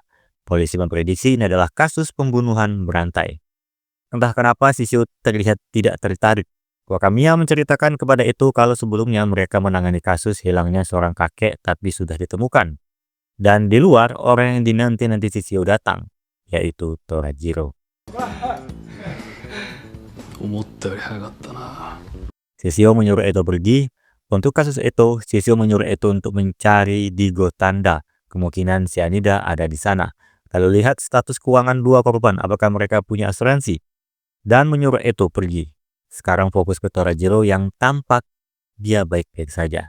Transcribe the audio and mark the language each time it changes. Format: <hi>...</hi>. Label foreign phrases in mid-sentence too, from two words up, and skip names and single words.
<id>Polisi memprediksi ini adalah kasus pembunuhan berantai. Entah kenapa Shishio terlihat tidak tertarik. Wakamiya menceritakan kepada itu kalau sebelumnya mereka menangani kasus hilangnya seorang kakek tapi sudah ditemukan. Dan di luar, orang yang dinanti-nanti Shishio datang, yaitu Torajiro.</id> <ja>思ったより早かったな。</ja> <id>Shishio menyuruh Eto pergi. Untuk kasus itu, Shishio menyuruh Eto untuk mencari di Gotanda. Kemungkinan cyanida ada di sana. Lalu lihat status keuangan 2 korban, apakah mereka punya asuransi. Dan menyuruh Eto pergi. Sekarang fokus ke Torajiro yang tampak dia baik-baik saja.</id>